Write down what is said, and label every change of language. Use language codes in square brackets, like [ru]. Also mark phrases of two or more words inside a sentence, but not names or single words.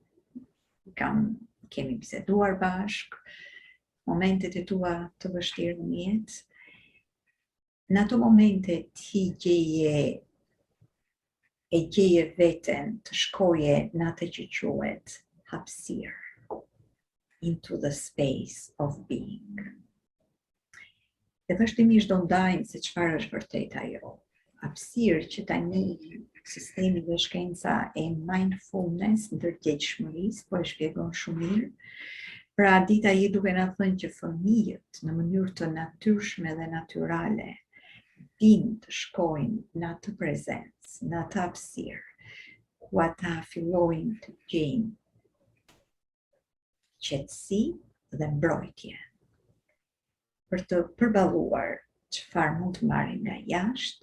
[sq] kemi biseduar bashk, momentet e tua të vështirë në jetë, në ato momente ti gjeje veten të shkoje në atë që quhet hapësirë, [en] into the space of being. [sq] Dhe vazhdimisht do ndajmë se çfarë është vërtet ajo. Hapësirë që tani sistemi dhe shkenca e mindfulness, ndërgjegjshmërisë, po e shpjegon shumë mirë. Pra Dita je duke na thënë që fëmijët në mënyrë të natyrshme dhe natyrale din të shkojnë në atë prezencë, në atë hapësirë, ku ata fillojnë të gjejnë qetësi dhe mbrojtje, për të përballuar çfarë mund të marrin nga jashtë.